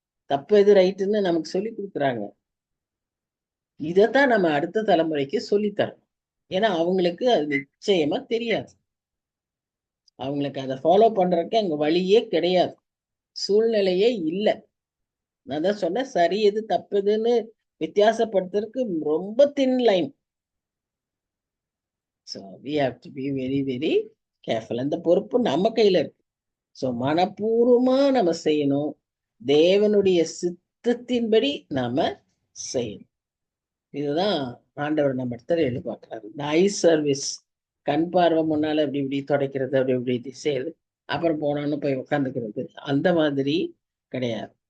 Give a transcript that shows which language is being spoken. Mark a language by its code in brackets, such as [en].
[ta] தப்பு எது ரைட்டுன்னு நமக்கு சொல்லி கொடுக்குறாங்க. இதைத்தான் நம்ம அடுத்த தலைமுறைக்கு சொல்லித்தரணும். ஏன்னா அவங்களுக்கு அது நிச்சயமா தெரியாது. அவங்களுக்கு அதை ஃபாலோ பண்றதுக்கு அங்க வழியே கிடையாது, சூழ்நிலையே இல்லை. நான் தான் சொன்னேன், சரி எது தப்புதுன்னு வித்தியாசப்படுத்துறதுக்கு ரொம்ப தின் line. [en] So we have to be very very careful. [ta] அந்த பொறுப்பு நம்ம கையில இருக்கு. ஸோ மனப்பூர்வமா நம்ம செய்யணும். தேவனுடைய சித்தத்தின்படி நாம செய்யணும். இதுதான் ஆண்டவர் நம்ம இடத்துல எதிர்பார்க்கிறாரு. இந்த ஐ சர்வீஸ், கண் பார்வை முன்னால இப்படி இப்படி துடைக்கிறது, அப்படி இப்படி செய்யுது, அப்புறம் போனான்னு போய் உட்காந்துக்கிறது, அந்த மாதிரி கிடையாது.